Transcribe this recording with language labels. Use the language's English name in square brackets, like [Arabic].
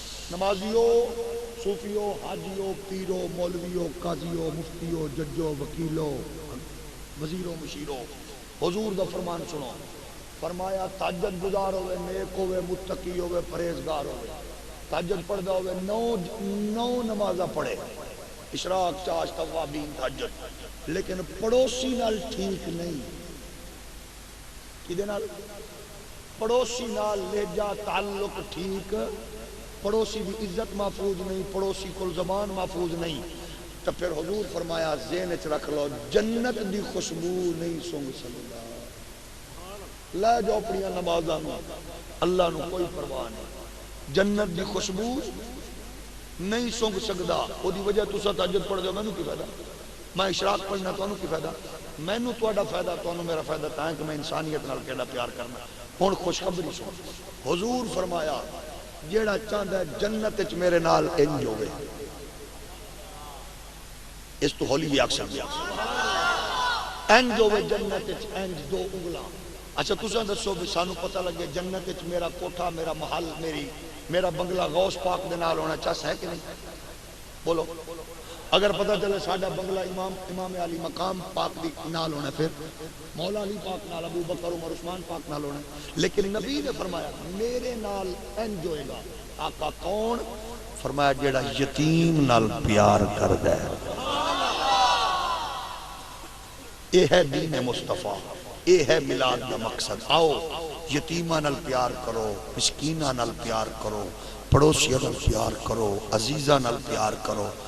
[Punjabi] نمازیو، صوفیو، حاجیو، پیرو، مولویو، قاضیو، مفتیو، ججو، وکیلو، وزیرو، مشیرو، حضور دا فرمان سنو. فرمایا تہجد گزار ہوئے، نیک ہوئے، متقی ہوئے، پرہیزگار ہوئے، تہجد پڑھدا ہوئے، نو نمازہ پڑھے، اشراق، چاش، توابین، تہجد، لیکن پڑوسی نال ٹھیک نہیں. کدے نال؟ پڑوسی نال لہجہ تعلق ٹھیک، پڑوسی دی عزت محفوظ نہیں، پڑوسی کو زبان محفوظ نہیں. تو پھر حضور فرمایا ذہن وچ رکھ لو، جنت دی خوشبو نہیں سونگ سکدا. لے جاؤ اپنی نمازاں نوں، اللہ نو کوئی پرواہ نہیں. جنت دی خوشبو نہیں سونگ سکدا. او دی وجہ تساں تہجد پڑھ دو، مینوں کی فائدہ؟ میں اشراق پڑھنا تانوں کی فائدہ؟ مینوں تہاڈا فائدہ، تانوں میرا فائدہ تاں کہ میں انسانیت نال کیڑا پیار کرنا. ہن خوشخبری سن. حضور فرمایا جیڑا چاہندا ہے جنت وچ میرے نال انج ہوے، اس تو ہولی بھی آکھ سکدے انج ہوے جنت وچ، انج دو انگلاں. اچھا تساں دسو بھی سانوں پتہ لگے جنت وچ میرا کوٹھا، میرا محل، میرا بنگلہ غوث پاک دے نال ہونا چاہس ہے کہ نہیں؟ بولو. اگر پتہ چلے ساڈا بنگلہ امام علی مقام پاک دی نال ہونا، پھر مولا علی پاک نال، ابو بکر، عمر، عثمان پاک نال ہونا. لیکن نبی نے فرمایا میرے نال انج ہوئے گا. آقا کون؟ فرمایا جیڑا یتیم نال پیار کردا ہے. [Urdu] یہ ہے دین مصطفیٰ، یہ ہے میلاد کا مقصد. [Punjabi] آؤ یتیماں نال پیار کرو، مسکیناں نال پیار کرو، پڑوسیاں نال پیار کرو، عزیزاں نال پیار کرو.